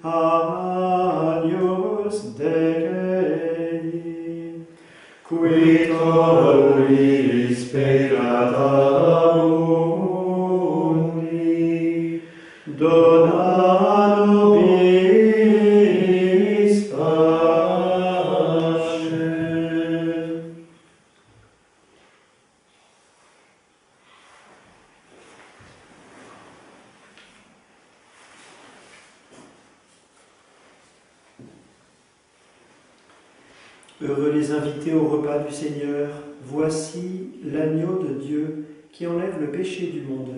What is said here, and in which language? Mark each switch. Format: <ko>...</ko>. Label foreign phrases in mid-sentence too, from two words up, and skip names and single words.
<la>Agnus Dei, qui tollis peccatum mundi, dona nobis pacem.</la> <fr>Heureux les invités au repas du Seigneur, voici l'agneau de Dieu qui enlève le péché du monde.</fr>